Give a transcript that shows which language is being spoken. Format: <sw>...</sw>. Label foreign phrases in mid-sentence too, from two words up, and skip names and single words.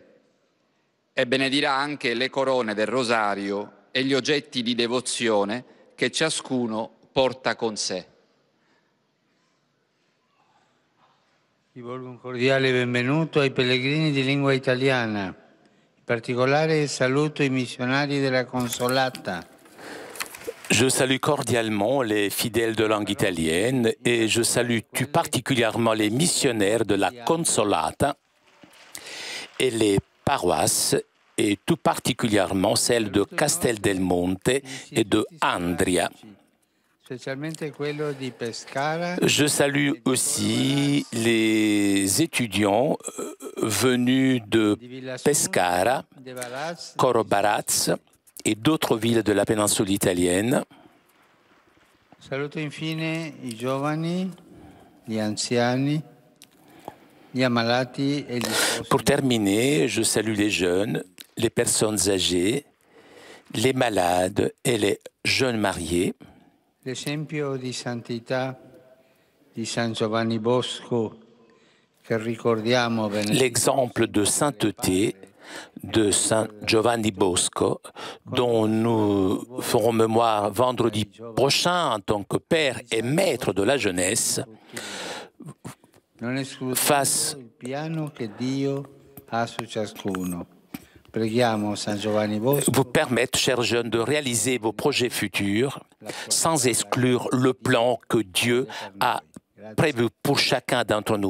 <it>E benedirà anche le corone del rosario e gli oggetti di devozione che ciascuno porta con sé. Rivolgo un cordiale benvenuto ai pellegrini di lingua italiana. In particolare saluto i missionari della Consolata.</it> <fr>Je salue cordialement les fidèles de langue italienne et je salue tout particulièrement les missionnaires de la Consolata et les paroisses et tout particulièrement celles de Castel del Monte et de Andria. Je salue aussi les étudiants venus de Pescara, Corobaraz et d'autres villes de la péninsule italienne.</fr> <it>Saluto infine i giovani, gli anziani, gli ammalati e gli sposi.</it> <fr>Pour terminer, je salue les jeunes, les personnes âgées, les malades et les jeunes mariés.</fr> <it>L'esempio di santità di San Giovanni Bosco che ricordiamo</it> <fr>L'exemple de sainteté de Saint Giovanni Bosco, dont nous ferons mémoire vendredi prochain en tant que père et maître de la jeunesse, face</fr> <it>il piano che Dio ha su ciascuno. Preghiamo San Giovanni Bosco.</it> <fr>vous permettre, chers jeunes, de réaliser vos projets futurs sans exclure le plan que Dieu a prévu pour chacun d'entre nous.</fr>